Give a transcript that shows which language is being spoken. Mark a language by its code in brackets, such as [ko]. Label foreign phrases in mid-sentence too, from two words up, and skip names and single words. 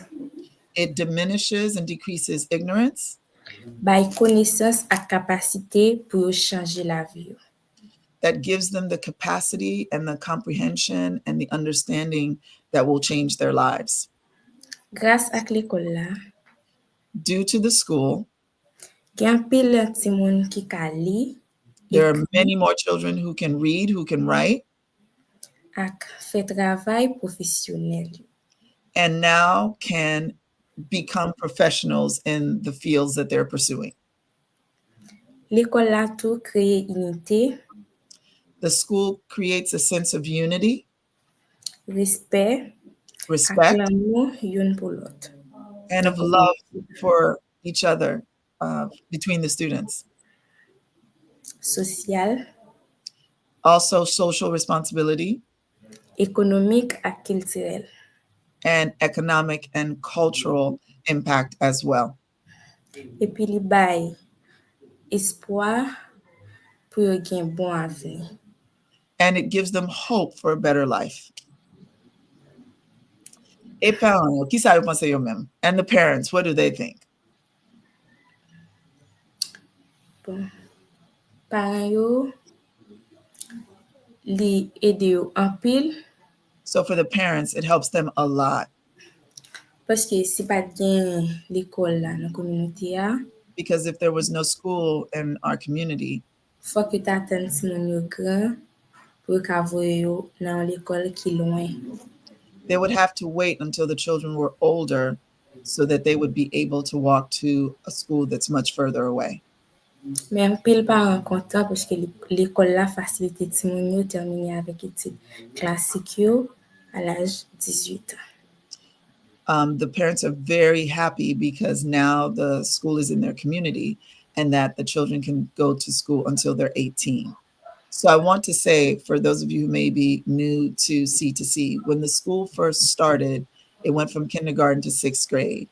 [en] It diminishes and decreases ignorance, [ht] bay konesans ak kapasite pou yo chanje la vi yo. [en] that gives them the capacity and the comprehension and the understanding that will change their lives. [ht] Grâce ak l'ekol la, [en] Due to the school, [ht] gen pil ti moun ki ka li, [en] there are many more children who can read, who can write, [ht] ak fè travay profisyonel. [en] and now can become professionals in the fields that they're pursuing. [ht] L'ekol la tou kreye unité, [en] The school creates a sense of unity, [ht] respect, ak respect, l'amou yon pou lot. [en] and of love for each other. between the students? Social, Also social responsibility [ht] ekonomik ak kiltirel. [en] and economic and cultural impact as well. [ht] Epi li bay espoir pou yo gen bon avni. [en] And it gives them hope for a better life. [ht] Et parents, qui sa yo pense yo même? [en] And the parents, what do they think? [ht] Bon. Paran yo, li ede yo anpil, [en] So for the parents, it helps them a lot [ht] paske si pat gen l'ekol la nan komunite ya, [en] because if there was no school in our community, [ht] fok yo taten si moun yo gran pou yo ka voye yo nan l'ekol ki loin. [en] they would have to wait until the children were older so that they would be able to walk to a school that's much further away. [ht] Men anpil paran kontan paske l'ekol la fasilite ti moun yo termine avek etid klasik yo a l'aj 18 ans. [en] The parents are very happy because now the school is in their community and that the children can go to school until they're 18. So I want to say, for those of you who may be new to C2C, when the school first started, it went from kindergarten to 6th grade.